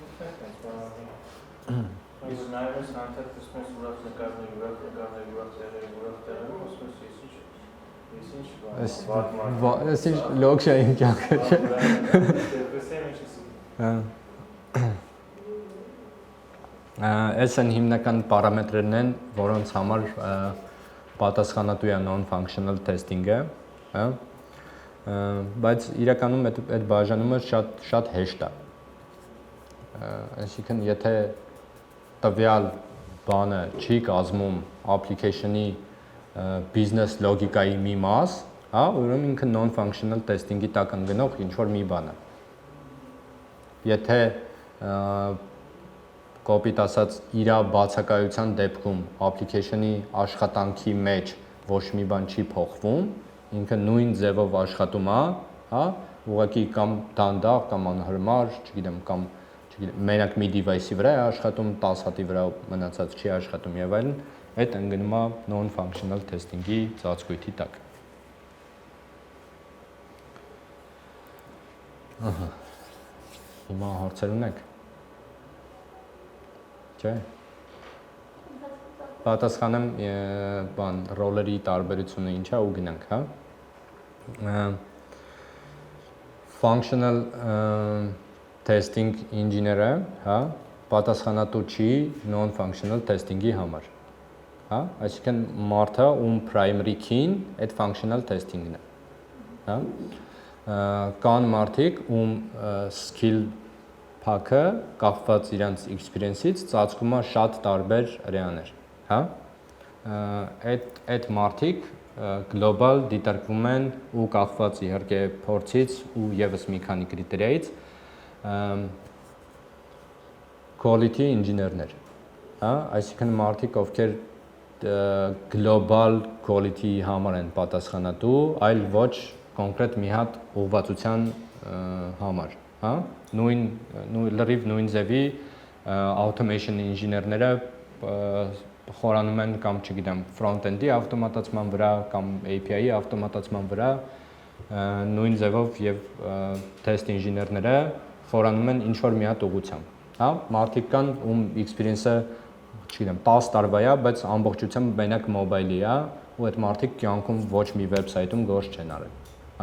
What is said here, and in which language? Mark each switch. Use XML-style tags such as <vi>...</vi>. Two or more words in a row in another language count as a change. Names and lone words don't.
<hy>Իսկ նաև ես հանդեպ տեսնում եմ ուրախ նկարների, ուրախ տեղերում, ասում եմ, Ես ինչ լոգշային կյանքը չէ։ Այս են հիմնական պարամետրերն են, որոնց համար պատասխանատու է</hy> <en>non-functional testing-ը,</en> <hy>հա։ Բայց իրականում այդ բաժանումը շատ հեշտ է։ Այսինքն եթե տվյալ բանը չի կազմում</hy> <en>application-ի business</en> <hy>լոգիկայի մի մաս, հա, ուրեմն ինքը</hy> <en>non-functional testing-ի</en> <hy>տակ ընկնող ինչ-որ մի բան է։ Եթե կոպիտ ասած իր բացակայության դեպքում application-ի աշխատանքի մեջ ոչ մի բան չի փոխվում, ինքը նույն ձևով աշխատում է, հա, ուղղակի կամ դանդաղ կամ անհարմար, չգիտեմ, կամ մենակ մի device-ի վրա է աշխատում, 10 հատի վրա մնացած չի աշխատում եւ այլն, այդ ընկնում է</hy> <en>non-functional testing-ի</en> <hy>ծածկույթի տակ։ Ահա։ Հիմա հարցեր ունեք։ Չէ։ Պատասխանեմ բան ռոլերի տարբերությունը ինչ է ու գնանք, հա։</hy> <en>Functional testing engineer-ը,</en> <hy>հա, պատասխանատու չի</hy> <en>non-functional testing-ի</en> <hy>համար, հա, այսինքն մարդը ում</hy> <en>primary key-ն</en> <hy>այդ</hy> <en>functional testing-ն</en> <hy>է, հա։ Կան մարդիկ ում skill փակը կախված իրենց experience-ից ծածկում է շատ տարբեր area-ներ, հա։ Այդ մարդիկ global դիտարկվում են ու կախված իհարկե փորձից ու եւս մի քանի կրիտերիայից</hy> <en>quality engineer-ներ,</en> <hy>հա, այսինքն մարդիկ ովքեր</hy> <en>global quality</en> <hy>համար են պատասխանատու, այլ ոչ կոնկրետ մի հատ ուղղվածության համար, հա? Լրիվ նույն ձևի automation ինժեներները խորանում են կամ չգիտեմ front-end-ի ավտոմատացման վրա կամ API-ի ավտոմատացման վրա նույն ձևով եւ test ինժեներները խորանում են ինչ որ մի հատ ուղղությամբ, հա? Մարդիկ կան ում experience-ը չգիտեմ 10 տարվա է, բայց ամբողջությամբ մենակ mobile-ի է ու այդ մարդիկ կյանքում ոչ մի website-ում գործ չեն արել, հա?</hy>